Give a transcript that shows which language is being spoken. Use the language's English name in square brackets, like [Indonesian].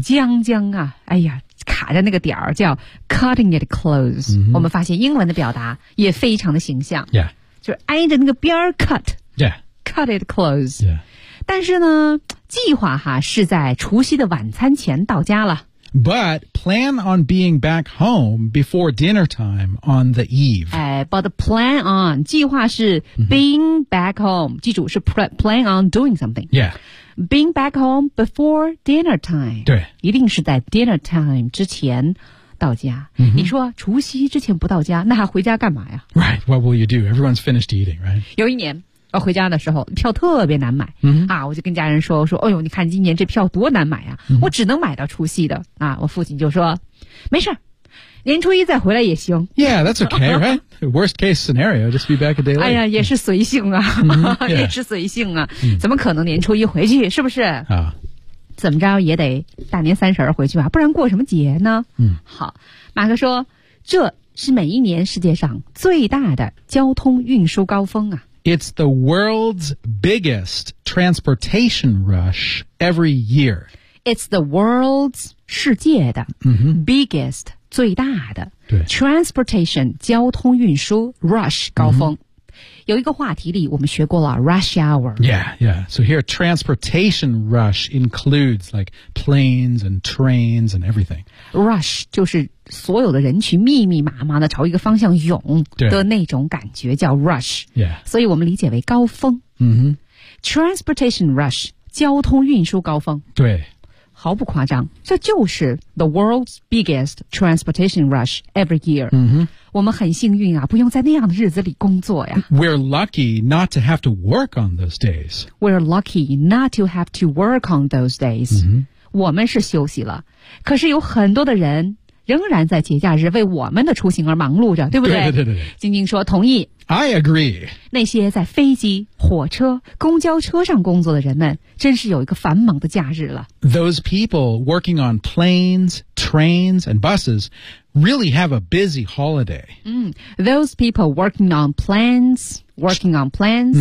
[Chinese] 将将啊，哎呀。卡在那个点儿叫 [English] cutting it close、 mm-hmm. [Chinese] 我们发现英文的表达也非常的形象、 [English] yeah. [Chinese] 就是挨着那个边儿 cut、 [English] yeah. cut it close、 yeah. [Chinese] 但是呢计划哈是在除夕的晚餐前到家了 [English] but plan on being back home before dinner time on the eve、 but plan on [Chinese] 计划是 [English] being back home、mm-hmm. [Chinese] 记住是 [English] plan on doing something yeah Being back home before dinner time. [Chinese] 对。一定是在 dinner time 之前到家。 Mm-hmm. 你说除夕之前不到家那还回家干嘛呀 [English] Right, what will you do? Everyone's finished eating, right? [Chinese] 有一年要回家的时候票特别难买、嗯、啊，我就跟家人说，我说哎呦你看今年这票多难买啊、嗯、我只能买到除夕的啊。我父亲就说没事儿，年初一再回来也行。 [English] Yeah, that's okay, right? Worst case scenario, just be back a day late. [Chinese] 哎呀，也是随性啊、 mm-hmm, yeah. 也是随性啊、mm-hmm. 怎么可能年初一回去，是不是啊、怎么着也得大年三十回去吧，不然过什么节呢？嗯，好，马克说这是每一年世界上最大的交通运输高峰啊。 [English] It's the world's biggest transportation rush every year. It's the world's [Chinese] 世界的、 mm-hmm. [English] biggest [Chinese] 最大的对 transportation 交通运输 rush 高峰、mm-hmm. 有一个话题里我们学过了 rush hour. [English] Yeah, yeah. So here transportation rush includes like planes and trains and everything. [Chinese] Rush 就是所有的人群密密麻麻的朝一个方向涌的那种感觉叫 rush、 [English] yeah. [Chinese] 所以我们理解为高峰、 mm-hmm. transportation rush 交通运输高峰，对，毫不夸张，这就是 [English] the world's biggest transportation rush every year、 mm-hmm. [Chinese] 我们很幸运啊，不用在那样的日子里工作呀。 [English] We're lucky not to have to work on those days. We're lucky not to have to work on those days、 mm-hmm. [Chinese] 我们是休息了，可是有很多的人仍然在节假日为我们的出行而忙碌着，对不对？对对对对。晶晶说同意。 [English] I agree. [Chinese] 那些在飞机、火车、公交车上工作的人们真是有一个繁忙的假日了。 [English] Those people working on planes, trains, and buses really have a busy holiday.、 Mm, those people working on planes, working on planes.、